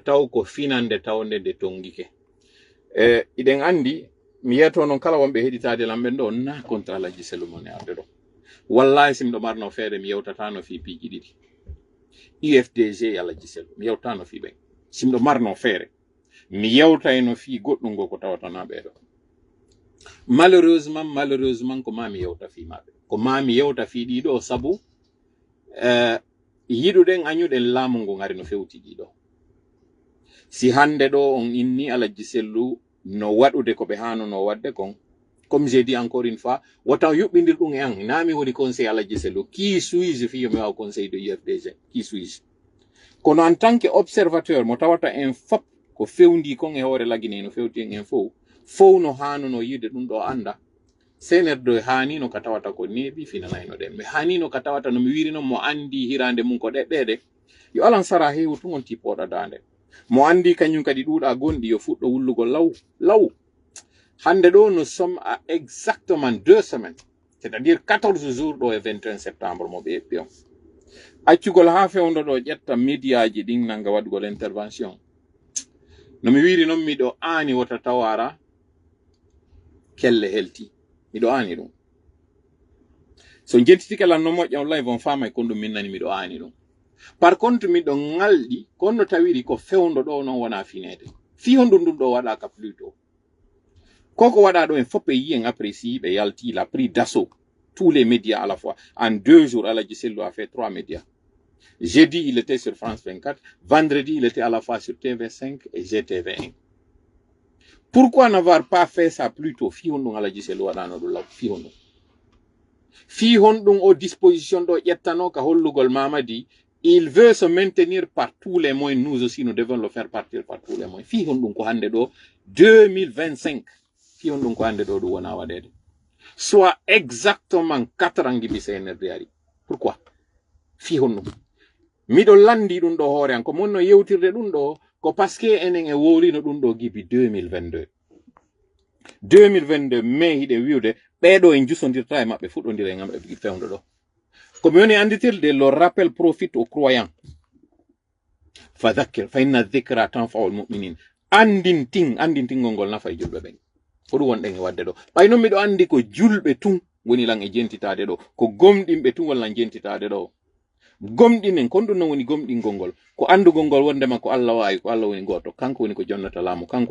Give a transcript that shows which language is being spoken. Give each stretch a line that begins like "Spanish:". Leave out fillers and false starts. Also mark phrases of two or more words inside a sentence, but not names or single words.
Fula: taw ko finande tawde nde tongike iɗen andi mi yeto noon kala wonɓe heɗitade lamɓen ɗo na contre Alaji Sellu mon e arde ɗo wallahi si miɗo marno feere mi yewtatano fi piiji ɗiɗi UFDG Alaji Sellu mi yewtano fi ɓen si miɗo marno feere mi yewtayno fi goɗɗum go ko tawatana ɓeɗo malheureusement ko mami yewta fi maɓe ko mami yewta fi ɗiɗo sabu yiɗuɗen añuɗen laamu ngu ngari no fewti ɗiɗo si hande ɗo on inni Alaji Sellu no waɗude ko ɓe hanono wadde kon
French: comme j'ai dit encore une fois
Fula: wata yuɓɓindir ɗum e an nami woni conseil Alaji Sellu
French: qui suis-je
Fula: fi yo mi wawa
French: conseil de
Fula: UFDG
French: qui suis-je
Fula: kono
French: en tant que observateur
Fula: mo tawata en fop ko fewndi kon e hoore lagine no fewti en fof no hanono yide ɗum ɗo anda senerdo hanino ka tawata ko neeɓi finanayno ɗen mi hanino ka tawata no mi wiri noon mo andi hirande mum ko ɗeɗɗede yo alan sara heewu tugon tippoɗa dande mo andi kañum kadi ɗuuɗa gonɗi yo fuɗɗo wullugo law hande ɗo
French: nous sommes à exactement 2 semaines c'est-à-dire 14 jours
Fula: ɗo e 21 septembre mo ɓe eɓɓi on accugol ha fewndo ɗo ƴetta médiaji ɗin nanga waɗugol intervention no mi wiri noon miɗo aani wota tawara kelle helti miɗo aani ɗum so jentitike lan no moƴƴa on live on famay kon ɗum min nani miɗo aani ɗum
French: par contre
Fula: miɗo ngalɗi konno tawiri ko fewndo ɗo noon wona finede fi honɗum ɗum ɗo waɗaka plutôt koko waɗa ɗo en foppe yiyen apprécie ɓe yalti
French: il a pris d'assaut tous les médias à la fois en 2 jours Alaji Sellu a fait 3 médias jeudi il était sur France 24 vendredi il était à la fois sur TV5 et GTV1 pourquoi n'avoir pas fait ça plus tôt
Fula: fi honɗum
French: Alaji Sellu
Fula: waɗano ɗum law fi honɗum fi honɗum o disposition ɗo ƴettano ka hollugol Mamadi
French: il veut se maintenir par tous les moyens nous aussi nous devons le faire partir par tous les moyens
Fula: fi honɗum ko hande ɗo 2025 fi honɗum ko hande ɗo ɗum wona waɗede soit exactement 4 ans gibi CNRD ari pourquoi fi honɗum miɗo landi ɗum ɗo hoore an ko monno yewtirde ɗum ɗo ko parce que enen e worino ɗum ɗo gibi 2022 mai hiɗe wiwde ɓeɗo en jusodirta e maɓɓe fuɗɗodira e ngam e fewndo ɗo komi woni anditirde
French: le rappel profite aux croyants
Arabic: فذكر فإن الذكرى تنفع المؤمنين
Fula: andintingol ngol nafa e julɓe ɓen ko ɗum wonɗen e wadde ɗo ɓay noon miɗo andi ko julɓe tun woni lan e jentitade ɗo ko gomɗinɓe tun walla jentitade ɗo gomɗinen kon ɗum non woni gomɗingol ngol ko andugol ngol wondema ko Allah wawi ko Allah woni goto kanko woni ko jonnata laamu kanko